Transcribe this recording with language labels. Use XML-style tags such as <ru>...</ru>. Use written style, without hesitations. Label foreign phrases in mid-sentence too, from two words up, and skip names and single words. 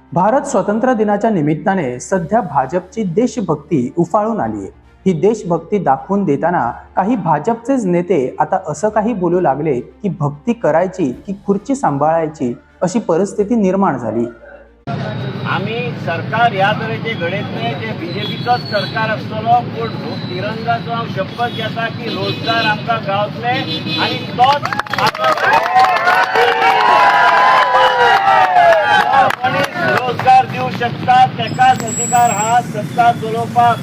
<mr>भारत स्वतंत्र दिनाच्या निमित्ताने सध्या भाजपची देशभक्ती उफाळून आली आहे। ही देशभक्ती दाखवून देताना काही भाजपचेच नेते आता असं काही बोलू लागले की भक्ती करायची की खुर्ची सांभाळायची अशी परिस्थिती निर्माण झाली।</mr> <kok>आम्ही सरकार ह्या तरेचे घडयतले जे बीजेपीचोच सरकार आसतलो पूण तिरंगाचो हांव शपथ घेता की रोजगार आमकां गावतले आनी तोच मनीस रोजगार दिवंक शकता तेकाच अधिकार हा सत्ता चलोवपाक।</kok>